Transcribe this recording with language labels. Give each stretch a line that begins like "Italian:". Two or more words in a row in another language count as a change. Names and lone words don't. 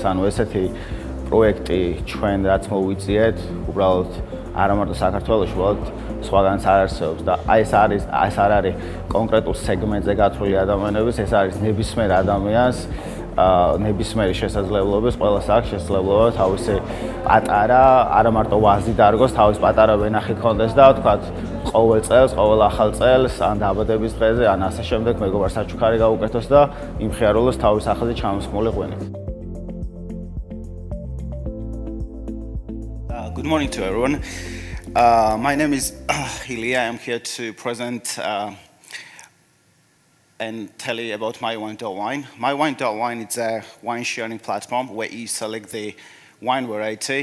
Georgian: ესეთი პროექტი ჩვენ რაც მოვიწიეთ, უბრალოდ არა მარტო საქართველოში, უბრალოდ სხვაგანაც არ არსებობს და ეს არ არის კონკრეტულ სეგმენტზე გათვლილი ადამიანების, ეს არის ნებისმიერ ადამიანს ნებისმიერი შესაძლებლობის, ყველას აქვს შესაძლებლობა თავისი პატარა, არა მარტო ვაზი დარგოს, თავის პატარა ვენახი ქონდეს და ვთქვათ, ყოველ წელს, ყოველ ახალ წელს, ან დაბადების დღეზე, ან ასე შემდეგ მეგობარს საჩუქარი გაუკეთოს და იმხიარულოს თავის სახელზე ჩამოსხმული ღვინით.
English: Good morning to everyone. My name is Ilya. I'm here to present and tell you about Myway.wine. Myway.wine is a wine sharing platform where you select the wine variety.